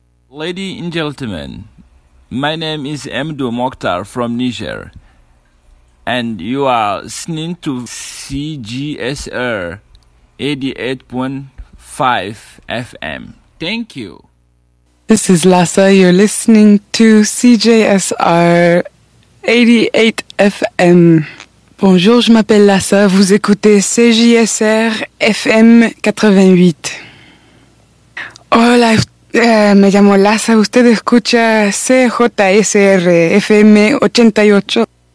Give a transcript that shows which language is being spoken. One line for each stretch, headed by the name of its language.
English: Ladies and gentlemen, my name is Emdo Mokhtar from Niger, and you are listening to CJSR 88.5 FM. Thank you. This is Lassa, you're listening to CJSR 88 FM.
French: Bonjour, je m'appelle Lassa, vous écoutez CJSR FM 88.
Spanish: Hola, me llamo Laza, usted escucha CJSR FM 88.